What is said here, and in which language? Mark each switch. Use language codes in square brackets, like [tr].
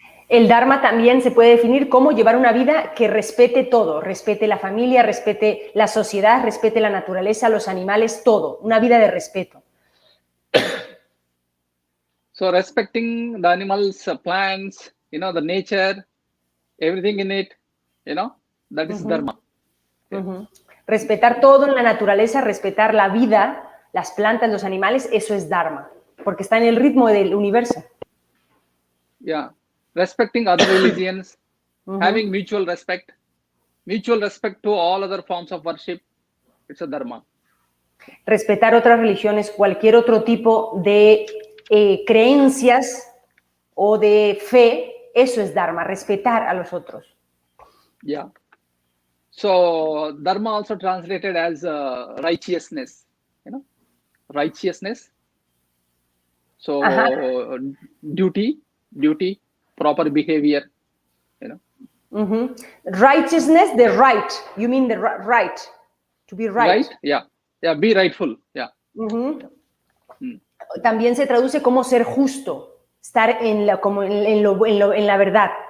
[es] El Dharma también se puede definir como llevar una vida que respete todo, respete la familia, respete la sociedad, respete la naturaleza, los animales, todo, una vida de respeto. [en] So respecting the animals, plants, you know, the nature, everything in it, you know, that is Dharma. [es] Respetar todo en la naturaleza, respetar la vida, las plantas, los animales, eso es Dharma, porque está en el ritmo del universo. [en] Yeah, respecting other religions, having mutual respect to all other forms of worship, it's a Dharma. [es] Respetar otras religiones, cualquier otro tipo de creencias o de fe, eso es Dharma, respetar a los otros. [en] Yeah. So Dharma also translated as righteousness, you know, righteousness. So duty, proper behavior, you know. Righteousness, the right. You mean the right, to be right. Right, yeah, be rightful, yeah. [es] También se traduce como ser justo, estar en la verdad.